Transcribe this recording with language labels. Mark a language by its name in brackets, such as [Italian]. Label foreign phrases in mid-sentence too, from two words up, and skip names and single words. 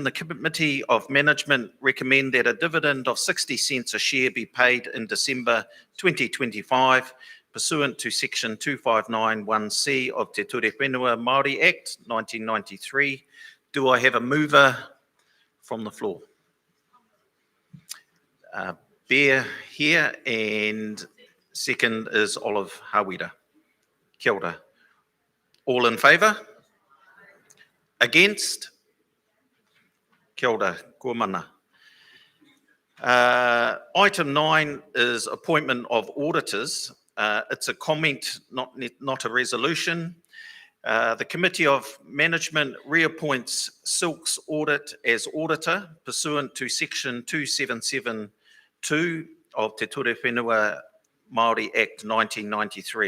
[English] The Committee of Management recommend that a dividend of 60 cents a share be paid in December 2025 pursuant to section 259(1)(c) of Te Ture Whenua Māori Act 1993. Do I have a mover from the floor? Bear here, and second is Olive Hawira. [Māori] Kia ora. [English] All in favour? Against? [Māori] Kia ora, kua mana. [English] Item 9 is appointment of auditors. It's a comment, not a resolution. The Committee of Management reappoints Silks Audit as auditor pursuant to section 2772 of Te Ture Whenua Māori Act 1993.